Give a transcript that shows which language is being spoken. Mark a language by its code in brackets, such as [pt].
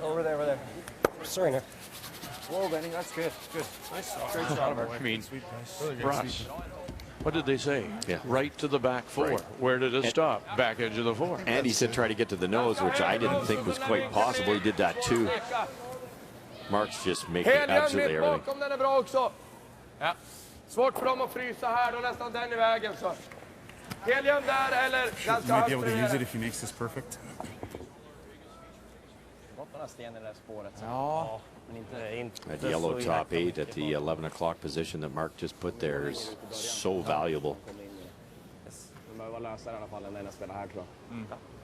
[en] Over there. Sorry, Nick. Whoa, Benny, that's good. Good. Nice stop. Great stop. I mean, Russ, what did they say? Yeah. Right to the back 4. Right. Where did it stop? Back edge of the 4. And he said try to get to the nose, which I didn't think was quite possible. He did that too. Mark's just making absolutely everything. [sv] Bakom den är bra också. Ja. Svårt för dem att frysa här, då nästan den i vägen så. Helium där eller ganska högt. [en] You might be able to use it if he makes this perfect. [sv] Ja, men inte [en] That yellow top 8 at the 11 o'clock position that Mark just put there is so valuable. [sv] De behöver lösa i alla fall när de spelar här, tror jag.